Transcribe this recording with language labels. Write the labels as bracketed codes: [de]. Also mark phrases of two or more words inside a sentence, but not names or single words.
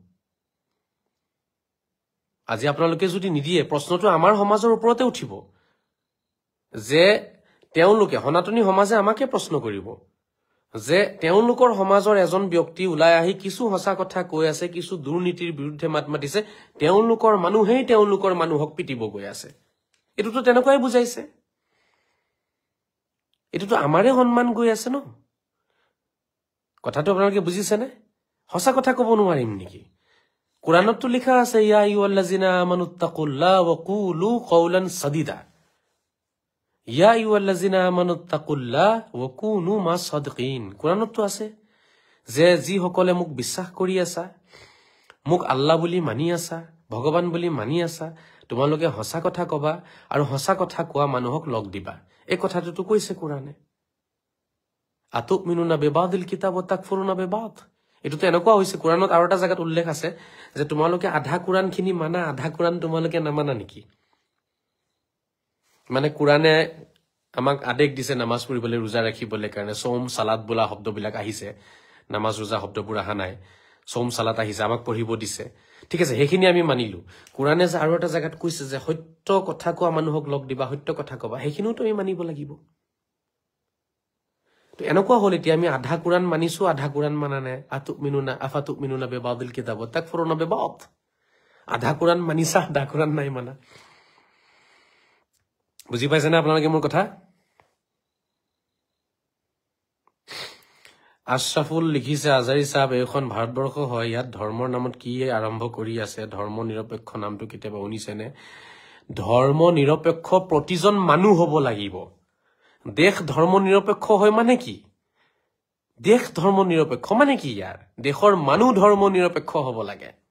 [as] আজি আপোনালোকে যদি নিদিয়ে প্ৰশ্নটো আমাৰ সমাজৰ ওপৰতে উঠিব যে তেওঁলোকে সনাতনী সমাজে আমাকে প্ৰশ্ন কৰিব যে তেওঁলোকৰ সমাজৰ এজন ব্যক্তি ওলাই আহি কিছু সঁচা কথা কৈ আছে কিছু দুৰ্নীতিৰ বিৰুদ্ধে মাত মাতিছে তেওঁলোকৰ মানুহেই তেওঁলোকৰ মানুহক পিটিব গৈ আছে এটোতো তেনেকুৱাই বুজাইছে এটোতো আমাৰে সন্মান গৈ আছে ন কথাটো আপোনালোকে বুজিছেনে সঁচা কথা ক'ব নোৱাৰিম নেকি কুৰাণততো লিখা আছে [ar] يا أيها الذين آمنوا اتقوا الله وقولوا قولا سديدا يا أيها الذين آمنوا اتقوا الله وكونوا مع الصادقين [as] কুৰাণততো আছে যে যিসকলে মোক বিশ্বাস কৰি আছা মোক আল্লাহ বুলি মানি আছা ভগৱান বুলি মানি আছা তোমালোকে সঁচা কথা কবা আৰু সঁচা কথা কোৱা মানুহক লগ দিবা এই কথাটো কৈছে কুৰাণে [ar] أتؤمنون ببعض الكتاب وتكفرون ببعض [as] এটোতো এনেকুৱা হৈছে কুৰাণত আৰু এটা জায়গাত উল্লেখ আছে যে তোমালোকে আধা কুৰাণখিনি মানা আধা কুৰাণ তোমালোকে নামানা নেকি মানে কুৰাণে আমাক আদেশ দিছে নামাজ পঢ়িবলৈ ৰোজা ৰাখিবলৈ কাৰণে [ar] صوم صلاة [as] বোলা শব্দবিলাক আহিছে নামাজ ৰোজা শব্দবোৰ অহা নাই [ar] صوم صلاة [as] আহিছে আমাক পঢ়িব দিছে ঠিক আছে সেইখিনি আমি মানিলো কুৰাণে যে আৰু এটা জায়গাত কৈছে যে সত্য কথা কোৱা মানুহক লগ দিবা সত্য কথা কবা সেইখিনিও তুমি মানিব লাগিব তো এনেকুৱা হল এতিয়া আমি আধা কুৰাণ মানিছো আধা কুৰাণ মানা নাই [ar] أفتؤمنون ببعض الكتاب وتكفرون ببعض [as] আধা কুৰাণ মানিছা আধা কুৰাণ নাই মানা বুজি পাইছে না আপোনালোকে মোৰ কথা আশৰাফুল লিখিছে আজাৰী সাহেব এইখন ভাৰতবৰ্ষ হয় ইয়াত ধৰ্মৰ নামত কি আৰম্ভ কৰি আছে ধৰ্ম নিৰপেক্ষ নামটো কেতিয়াবা শুনিছেনে ধৰ্ম নিৰপেক্ষ প্ৰতিজন মানুহ হ'ব লাগিব দেশ ধৰ্ম নিৰপেক্ষ হয় মানে কি দেশ ধৰ্ম নিৰপেক্ষ মানে কি ইয়াৰ দেশৰ মানুহ ধৰ্ম নিৰপেক্ষ হ'ব লাগে